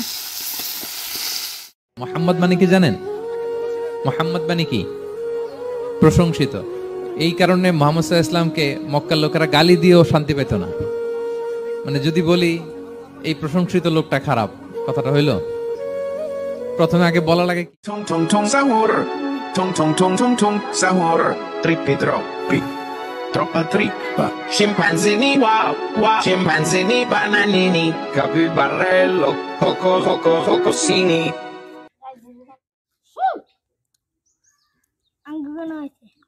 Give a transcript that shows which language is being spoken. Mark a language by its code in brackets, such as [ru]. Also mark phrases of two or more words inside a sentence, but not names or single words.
[bn] মোহাম্মদ মানে কি জানেন? মোহাম্মদ মানে কি? প্রশংসিত। এই কারণে মুহাম্মদ [ar] صلى الله عليه [bn] ইসলামকে মক্কার লোকেরা গালি দিয়েও শান্তি পেত না। মানে যদি বলি এই প্রশংসিত লোকটা খারাপ, কথাটা হইল? প্রথমে আগে বলা লাগে Tung tung tung sahur. Tung tung tung tung tung sahur. Trippi troppi. Troppa trippa. Scimpanzini wow wow. Scimpanzini bananini. Capibarello. Coco coco cocosini. আঙ্গুল হইছে